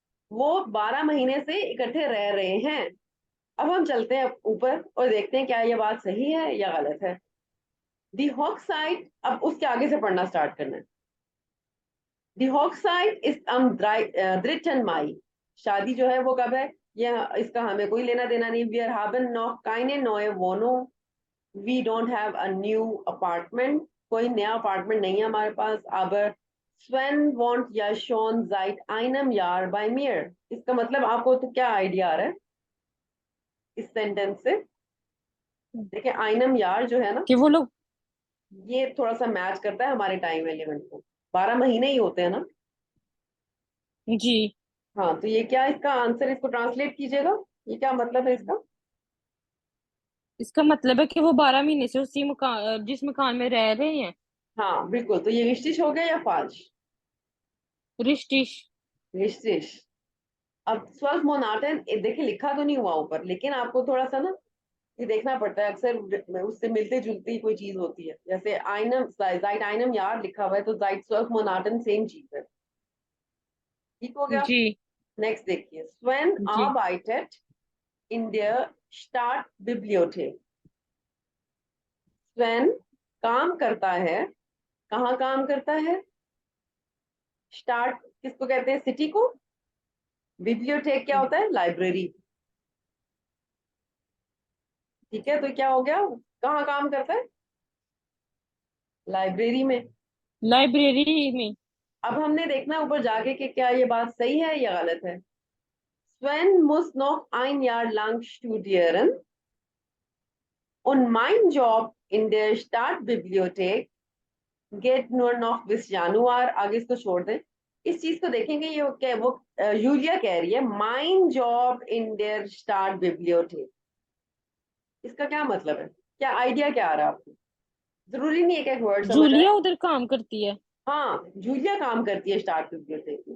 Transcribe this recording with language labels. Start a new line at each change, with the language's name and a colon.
Hindi: वो 12 महीने से इकट्ठे रह रहे हैं। अब हम चलते हैं ऊपर और देखते हैं क्या ये बात सही है या गलत है। दी हॉक्साइड, अब उसके आगे से पढ़ना स्टार्ट करना है। दी हॉक्साइड इज अम ड्रिटन माई। शादी जो है वो कब है? ये इसका हमें कोई लेना देना नहीं।
English: we are
German: haben noch keine neue Wohnung।
English: We don't have a new apartment.
Hindi: कोई नया अपार्टमेंट नहीं है हमारे पास।
German: aber Sven wohnt ja schon seit einem Jahr bei mir।
Hindi: इसका मतलब आपको तो क्या आइडिया आ रहा है इस सेंटेंस से? देखिए आइनम यार जो है ना, कि वो लोग। ये थोड़ा सा मैच करता है हमारे टाइम एलिमेंट को। 12 महीने ही होते हैं ना। जी हाँ, तो ये क्या इसका आंसर, इसको ट्रांसलेट कीजिएगा, ये क्या मतलब है इसका? इसका मतलब है कि वो 12 महीने से उसी मकान, जिस मकान में रह रहे हैं। हाँ बिल्कुल, तो ये रिश्तिश हो गया या फाल्श? रिश्तिश। रिश्तिश। अब 12 मोनाटन देखिए लिखा तो नहीं हुआ ऊपर, लेकिन आपको थोड़ा सा ना ये देखना पड़ता है, अक्सर उससे मिलते जुलती कोई चीज होती है, जैसे आइनम जाइट आइनम यार लिखा हुआ है तो जाइट 12 मोनाटन सेम चीज है। ठीक हो गया। जी नेक्स्ट देखिए, स्वेन जी
German: arbeitet in der Stadtbibliothek।
Hindi: स्वेन काम करता है, कहाँ काम करता है? स्टार्ट किसको कहते हैं? सिटी को। बिब्लियोथेक क्या होता है? लाइब्रेरी। ठीक है, तो क्या हो गया, कहाँ काम करता है? लाइब्रेरी में। लाइब्रेरी में। अब हमने देखना है ऊपर जाके कि क्या ये बात सही है या गलत है।
German: Sven muss noch ein Jahr lang studieren und mein Job in der Stadtbibliothek geht nur noch bis Januar।
Hindi: आगे इसको छोड़ दें, इस चीज को देखेंगे, ये क्या वो यूलिया कह रही है
German: mein Job in der Stadtbibliothek,
Hindi: इसका क्या मतलब है? क्या आइडिया क्या आ रहा है आपको? जरूरी नहीं है कि एक वर्ड समझ आए। जूलिया उधर काम करती है। हाँ, जूलिया काम करती है स्टार्टबिब्लियोथेक में।